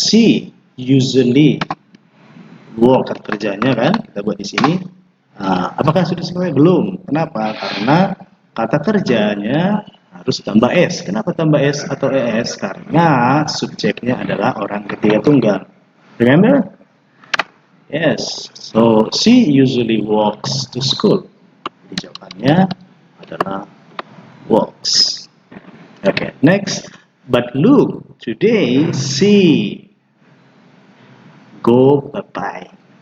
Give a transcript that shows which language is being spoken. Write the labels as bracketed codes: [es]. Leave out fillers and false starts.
[en] She usually work, [id] kata kerjanya kan kita buat di sini. Apakah sudah selesai? Belum. Kenapa? Karena kata kerjanya harus tambah s. Kenapa tambah s atau es? Karena subjeknya adalah orang ketiga tunggal. [en] Remember? Yes. So she usually walks to school. [id] Jadi jawabannya adalah walks. [en] Okay, next. But look, today she go bye-bye.